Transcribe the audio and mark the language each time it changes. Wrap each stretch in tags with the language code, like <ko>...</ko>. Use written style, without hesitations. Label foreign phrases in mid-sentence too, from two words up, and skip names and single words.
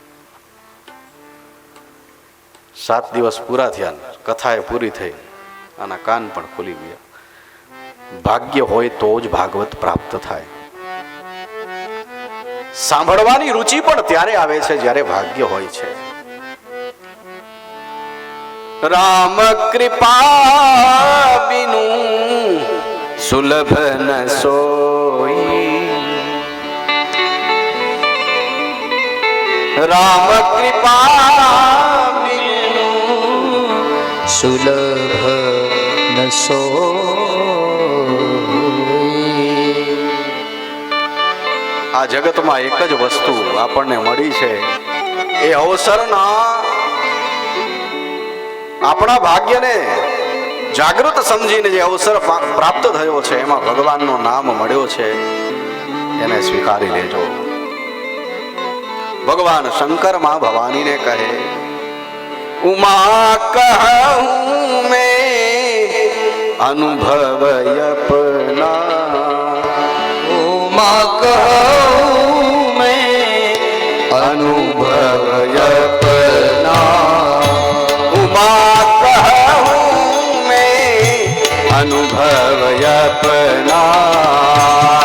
<gu>7 દિવસ પૂરા થયા, કથા એ પૂરી થઈ, આના કાન પણ ખુલી ગયા. ભાગ્ય હોય તો જ ભાગવત પ્રાપ્ત થાય. સાંભળવાની રુચિ પણ ત્યારે આવે છે જ્યારે ભાગ્ય હોય છે.</gu> <awa>राम कृपा बिनु सुलभ न सोई। राम कृपा बिनु सुलभ न सोई।</awa> <gu>આ જગતમાં એક જ વસ્તુ આપણને મળી છે, એ અવસરના આપણા ભાગ્યને જાગૃત સમજીને જે અવસર પ્રાપ્ત થયો છે, એમાં ભગવાનનું નામ મળ્યો છે, એને સ્વીકારી લેજો. ભગવાન શંકર માં ભવાનીને કહે,</gu> <awa>उमा कहूं मैं अनुभव अपना. उमा कहूँ मैं अनुभव अपना. उमा कहूँ मैं अनुभव अपना.</awa>